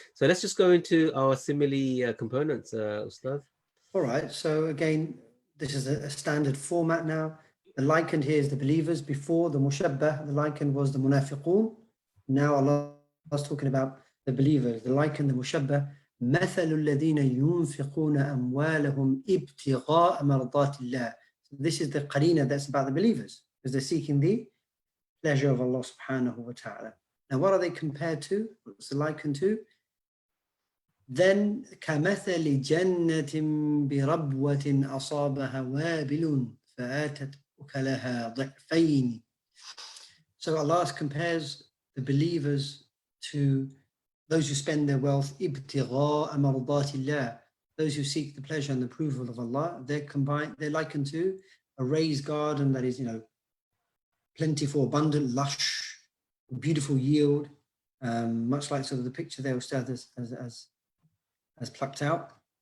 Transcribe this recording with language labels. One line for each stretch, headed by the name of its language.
English: So let's just go into our simile components, Ustad. All right. So again, this is a standard format now. The likened here is the believers. Before the mushabbah, the likened was the munafiqun. Now Allah is talking about the believers. The likened, the mushabbah.
Arabic: مثل الذين ينفقون أموالهم ابتغاء مرضات الله.
English: So this is the qarina that's about the believers, because they're seeking the pleasure of Allah subhanahu wa ta'ala. Now what are they compared to? What's the likened to?
Arabic: Then كمثل جنة بربوة أصابها وابل فآتت أكلها ضعفين.
English: So Allah compares the believers to those who spend their wealth
Arabic: ابتغاء مرضات الله,
English: those who seek the pleasure and the approval of Allah. They're likened to a raised garden that is, you know, plentiful, abundant, lush, beautiful yield, much like sort of the picture there Ustad as plucked out.